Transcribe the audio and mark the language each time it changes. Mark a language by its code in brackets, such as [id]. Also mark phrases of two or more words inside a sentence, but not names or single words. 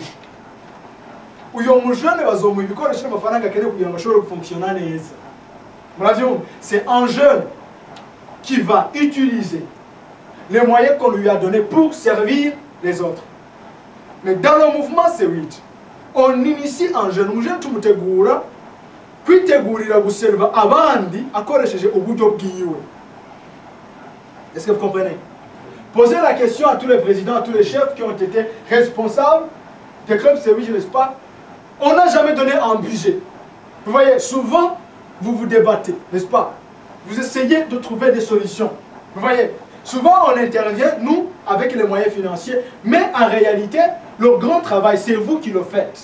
[fr] Où il y a un jeune, c'est un jeune qui va utiliser les moyens qu'on lui a donnés pour servir les autres. Mais dans le mouvement Sewage, on initie un jeune [rn] tumutegura kwitegurira guserva abandi akoresheje uburyo bwiwe. [fr] Est-ce que vous comprenez? Posez la question à tous les présidents, à tous les chefs qui ont été responsables des clubs Sewage, n'est-ce pas? On n'a jamais donné un budget. Vous voyez, souvent, vous vous débattez, n'est-ce pas? Vous essayez de trouver des solutions. Vous voyez, souvent on intervient, nous, avec les moyens financiers, mais en réalité, le grand travail, c'est vous qui le faites.